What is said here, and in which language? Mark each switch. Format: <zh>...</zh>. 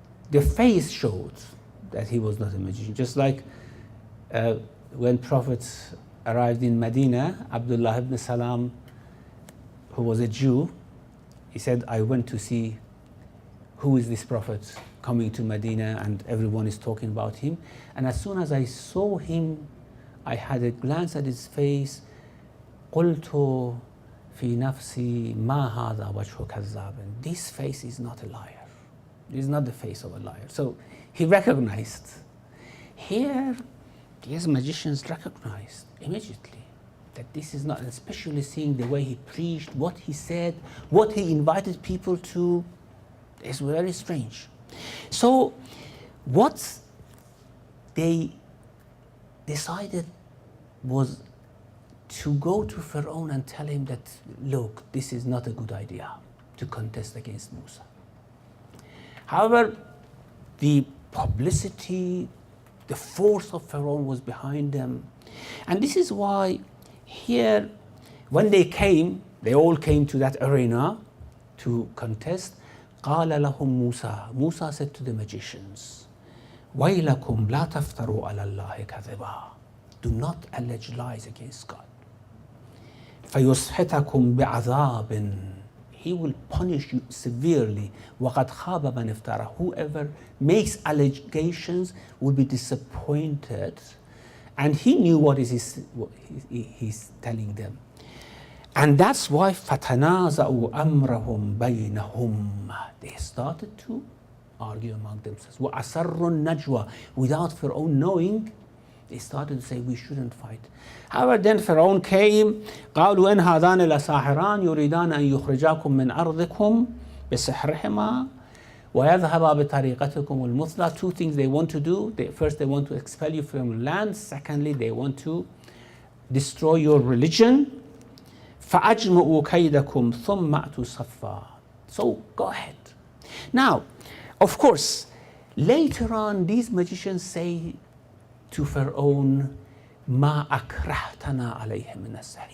<en>The face showed that he was not a magician. Just like when Prophet arrived in Medina, Abdullah ibn Salam, who was a Jew, he said, I went to see who is this Prophet coming to Medina, and everyone is talking about him. And as soon as I saw him, I had a glance at his face.</en> <ar>قلت في نفسي ما هذا وجه كذاب.</ar> <en>This face is not a liar. This is not the face of a liar. So he recognized. Here, these magicians recognized immediately that this is not, especially seeing the way he preached, what he said, what he invited people to, is very strange. So what they decided was to go to Pharaoh and tell him that, look, this is not a good idea to contest against Musa. However, the publicity, the force of Pharaoh was behind them. And this is why here when they all came to that arena to contest.</en> <ar>قال لهم موسى,</ar> <en>Musa said to the magicians,</en> <ar>ويلكم لا تفتروا على الله كذبا.</ar> <en>Do not allege lies against God.</en> <ar>فيسحتكم بعذاب.</ar> <en>He will punish you severely.</en> <ar>وقد خاب من افترى.</ar> <en>Whoever makes allegations will be disappointed. And he knew what he's telling them. And that's why</en> <ar>فَتَنَازَعُوا أَمْرَهُمْ بَيْنَهُمْ.</ar> <en>They started to argue among themselves.</en> <ar>وَأَسَرُّوا النَّجْوَى.</ar> <en>Without Pharaoh knowing, they started to say, we shouldn't fight. However, then Pharaoh came,</en> <ar>قالوا إن هذان لساحران يريدان أن يخرجاكم من أرضكم بسحرهما ويذهبا بطريقتكم المثلى.</ar> <en>Two things they want to do. First, they want to expel you from land. Secondly, they want to destroy your religion.</en> <ar>فَأَجْمُعُوا كَيْدَكُمْ ثُمَّ أَتُوا صَفًّا.</ar> <en>So go ahead. Now, of course, later on, these magicians say to Pharaoh,</en> <ar>مَا أَكْرَهْتَنَا عَلَيْهِ مِنَ السِّحْرِ.</ar>